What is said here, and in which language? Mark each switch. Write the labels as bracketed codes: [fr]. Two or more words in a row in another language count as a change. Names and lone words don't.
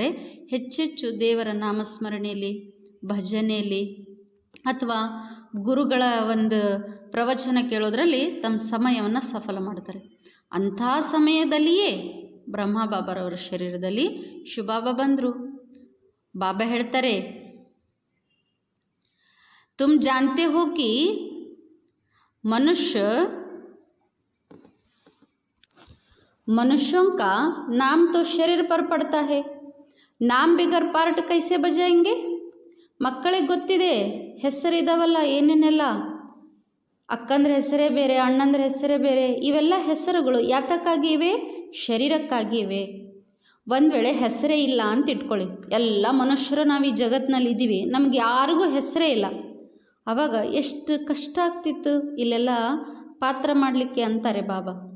[kn] ಹೆಚ್ಚೆಚ್ಚು ದೇವರ ನಾಮಸ್ಮರಣೆಯಲ್ಲಿ, ಭಜನೆಯಲ್ಲಿ ಅಥವಾ ಗುರುಗಳ ಒಂದು ಪ್ರವಚನ ಕೇಳೋದ್ರಲ್ಲಿ ತಮ್ಮ ಸಮಯವನ್ನು ಸಫಲ ಮಾಡ್ತಾರೆ. ಅಂಥ ಸಮಯದಲ್ಲಿಯೇ ಬ್ರಹ್ಮ ಬಾಬಾರವರ ಶರೀರದಲ್ಲಿ ಶಿವಬಾಬಾ ಬಂದರು. ಬಾಬಾ ಹೇಳ್ತಾರೆ, [hi] तुम जानते हो कि मनुष्यों का नाम तो शरीर पर पड़ता है, नाम बिगर पार्ट कैसे बजाएंगे. [kn] ಮಕ್ಕಳಿಗೆ ಗೊತ್ತಿದೆ ಹೆಸರಿದಾವಲ್ಲ ಏನೇನೆಲ್ಲ, ಅಕ್ಕಂದ್ರ ಹೆಸರೇ ಬೇರೆ, ಅಣ್ಣಂದ್ರ ಹೆಸರೇ ಬೇರೆ. ಇವೆಲ್ಲ ಹೆಸರುಗಳು ಯಾತಕ್ಕಾಗಿ ಇವೆ? ಶರೀರಕ್ಕಾಗಿ ಇವೆ. ಒಂದು ವೇಳೆ ಹೆಸರೇ ಇಲ್ಲ ಅಂತ ಇಟ್ಕೊಳ್ಳಿ, ಎಲ್ಲ ಮನುಷ್ಯರು ನಾವು ಈ ಜಗತ್ತಿನಲ್ಲಿ ಇದ್ದೀವಿ, ನಮ್ಗೆ ಯಾರಿಗೂ ಹೆಸರೇ ಇಲ್ಲ, ಆವಾಗ ಎಷ್ಟು ಕಷ್ಟ ಆಗ್ತಿತ್ತು ಇಲ್ಲೆಲ್ಲ ಪಾತ್ರ ಮಾಡಲಿಕ್ಕೆ ಅಂತಾರೆ ಬಾಬಾ.